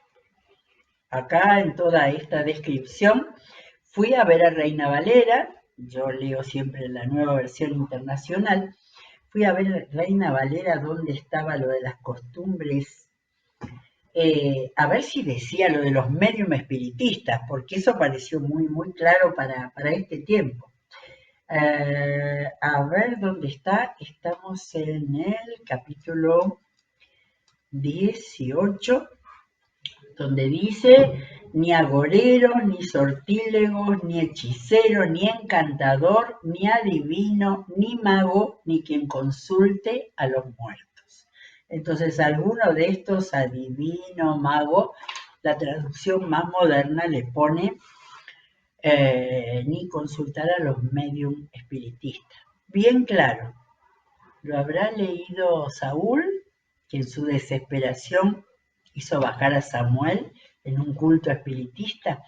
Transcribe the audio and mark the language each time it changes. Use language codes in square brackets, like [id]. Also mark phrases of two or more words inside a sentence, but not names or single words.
[es] Acá en toda esta descripción fui a ver a Reina Valera, yo leo siempre la Nueva Versión Internacional, fui a ver a Reina Valera dónde estaba lo de las costumbres, a ver si decía lo de los médium espiritistas, porque eso pareció muy, muy claro para este tiempo. A ver dónde está. Estamos en el capítulo 18, donde dice: ni agorero, ni sortílegos, ni hechicero, ni encantador, ni adivino, ni mago, ni quien consulte a los muertos. Entonces, alguno de estos, adivino, mago, la traducción más moderna le pone ni consultar a los médium espiritistas. Bien claro, lo habrá leído Saúl, que en su desesperación hizo bajar a Samuel en un culto espiritista.